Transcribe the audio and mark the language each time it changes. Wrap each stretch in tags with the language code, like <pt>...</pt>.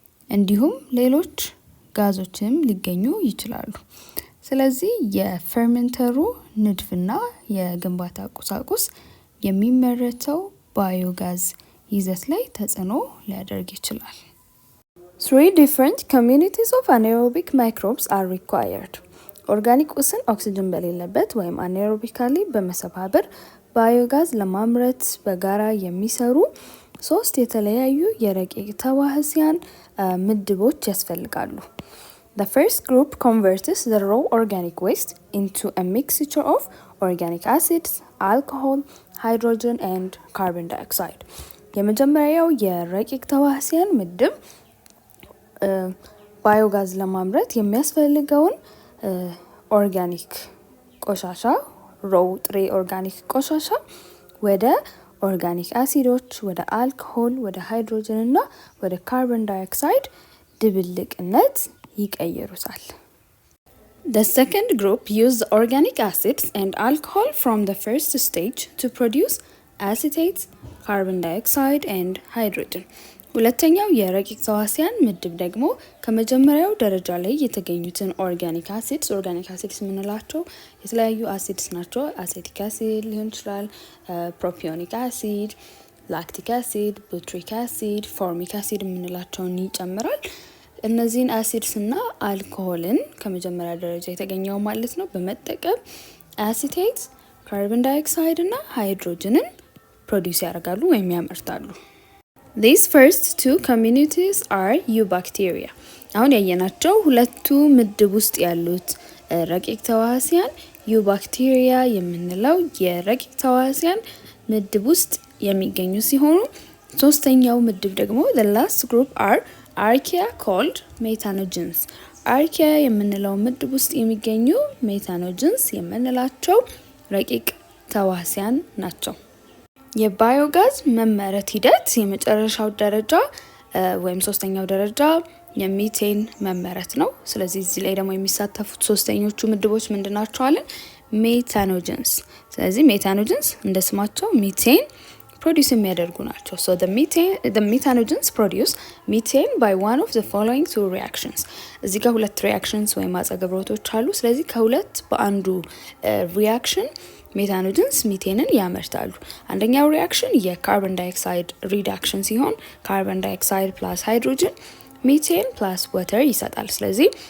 <am>እንዲሁም ሌሎች ጋዞችም ሊገኙ ይችላሉ። ስለዚህ የፈርመንተሩ ንድፍና የግንባታ ቁሳቁስ የሚመረተው ባዮጋዝ ይዘት ላይ ተጽዕኖ ሊያደርግ ይችላል።</am> <en>3 different communities of anaerobic microbes are required.</en> <am>ኦርጋኒክ ቁስን ኦክሲጅን በሌለበት ወይም አኔሮቢካሊ በመሰባበር ባዮጋዝ ለማምረት በጋራ የሚሰሩ 3 የተለያዩ የረቂቅ ተዋህሲያን ምድቦች ያስፈልጋሉ።</am> <en>The first group converts the raw organic waste into a mixture of organic acids, alcohol, hydrogen and carbon dioxide.</en> <am>የመጀመሪያው የረቂቅ ተዋህሲያን ምድብ ባዮጋዝ ለማምረት የሚያስፈልገውን ኦርጋኒክ ቆሻሻ ሮው ጥሬ ኦርጋኒክ ቆሻሻ ወደ ኦርጋኒክ አሲዶች፣ ወደ አልኮሆል፣ ወደ ሃይድሮጅን እና ወደ ካርበን ዳይኦክሳይድ ድብልቅነት ይቀይሩታል።</am> <en>The second group use the organic acids and alcohol from the first stage to produce acetate, carbon dioxide and hydrogen.</en> <am>ሁለተኛው የረቂቅ ተዋሲያን ምድብ ደግሞ ከመጀመሪያው ደረጃ ላይ የተገኙትን ኦርጋኒክ አሲድስ የምንላቸው የተለያዩ አሲድስ ናቸው። አሴቲክ አሲድ ሊሆን ይችላል፣ ፕሮፒዮኒክ አሲድ፣ ላክቲክ አሲድ፣ ቡትሪክ አሲድ፣ ፎርሚክ አሲድ የምንላቸውን ይጨምራል። እነዚህን አሲድስ እና አልኮሆልን ከመጀመሪያ ደረጃ የተገኘው ማለት ነው በመጠቀም አሲቴት፣ ካርበን ዳይኦክሳይድ እና ሃይድሮጅንን ፕሮዲውስ ያደርጋሉ ወይም ያመርታሉ።</am> <en>These first two communities are eubacteria.</en> <am>አሁን ያየናቸው ሁለቱ ምድብ ውስጥ ያሉት ረቂቅ ተዋሲያን ዩባክቴሪያ የምንለው የረቂቅ ተዋሲያን ምድብ ውስጥ የሚገኙ ሲሆኑ ሶስተኛው ምድብ ደግሞ</am> <en>the last group are archaea called methanogens.</en> <am>አርኪያ የምንለው ምድብ ውስጥ የሚገኙ ሜታኖጅንስ የምንላቸው ረቂቅ ተዋሲያን ናቸው። የባዮጋዝ መመረት ሂደት የመጨረሻው ደረጃ ወይም ሶስተኛው ደረጃ የሚቴን መመረት ነው። ስለዚህ እዚህ ላይ ደግሞ የሚሳተፉት ሶስተኞቹ ምድቦች ምንድናቸው አለን? ሜታኖጅንስ። ስለዚህ ሜታኖጅንስ እንደ ስማቸው ሚቴን ፕሮዲውስ የሚያደርጉ ናቸው።</am> <en>so the methanogens produce methane by one of the following two reactions.</en> <am>እዚህ ጋር ሁለት ሪአክሽንስ ወይም አጸገብሮቶች አሉ። ስለዚህ ከሁለት በአንዱ ሪአክሽን ሜታኖጅንስ ሚቴንን ያመርታሉ። አንደኛው ሪአክሽን የካርቦን ዳይኦክሳይድ ሪዳክሽን ሲሆን ካርቦን ዳይኦክሳይድ ፕላስ ሃይድሮጅን ሚቴን ፕላስ ወተር ይሰጣል። ስለዚህ</am>